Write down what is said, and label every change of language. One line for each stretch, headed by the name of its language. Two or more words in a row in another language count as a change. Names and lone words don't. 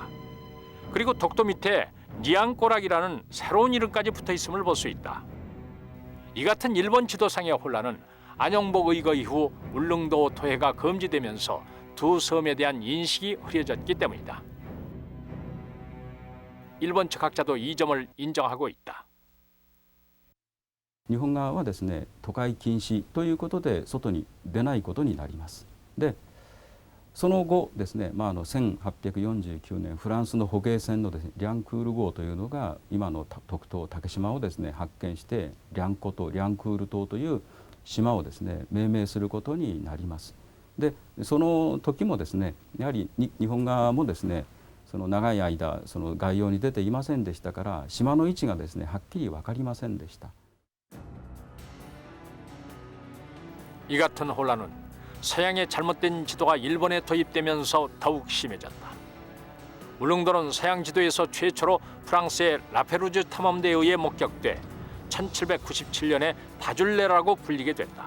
Korean: 그리고 독도 밑에 니안꼬락이라는 새로운 이름까지 붙어 있음을 볼 수 있다. 이 같은 일본 지도상의 혼란은 안영복 의거 이후 울릉도 토해가 금지되면서 두 섬에 대한 인식이 흐려졌기 때문이다. 일본 측 학자도 이 점을 인정하고 있다.
Japanese: 日本側はですね、渡海禁止ということで外に出ないことになります。で、 その後ですね、1849年フランスの捕鯨船のですね、リャンクール号というのが今の特島竹島をですね発見して、リャンコ島、リャンクール島という島をですね命名することになります。でその時もですね、やはり日本側もですね、その長い間その外洋に出ていませんでしたから、島の位置がですねはっきり分かりませんでした。
Korean: 이 같은 혼란은 서양의 잘못된 지도가 일본에 도입되면서 더욱 심해졌다. 울릉도는 서양 지도에서 최초로 프랑스의 라페루즈 탐험대에 의해 목격돼 1797년에 다줄레라고 불리게 됐다.